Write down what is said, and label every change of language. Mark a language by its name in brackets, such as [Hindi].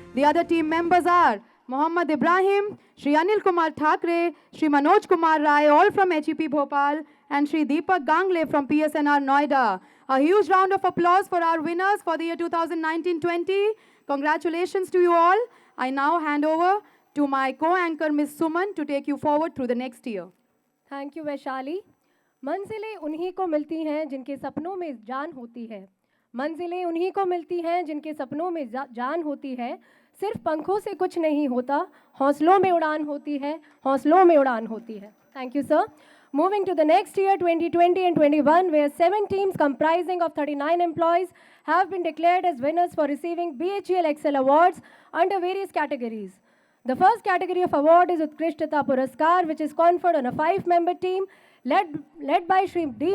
[English] The other team members are Mohammad Ibrahim, Shri Anil Kumar Thakre, Shri Manoj Kumar Rai, all from HEP Bhopal, and Shri Deepak Gangle from PSNR Noida. A huge round of applause for our winners for the year 2019-20. Congratulations to you all. I now hand over to my co-anchor Ms. Suman to take you forward through the next year. Thank you Vaishali. [Hindi] मंजिलें उन्हीं को मिलती हैं जिनके सपनों में जान होती है. मंजिलें उन्हीं को मिलती हैं जिनके सपनों में जान होती है. सिर्फ पंखों से कुछ नहीं होता, हौसलों में उड़ान होती है, हौसलों में उड़ान होती है. [English] Thank you sir. Moving to the next year, 2020 and 21, where 7 teams comprising of 39 employees have been declared as winners for receiving BHEL Excel Awards under various categories. The first category of award is Utkrishtata Puraskar, which is conferred on a 5-member team led by Shri D.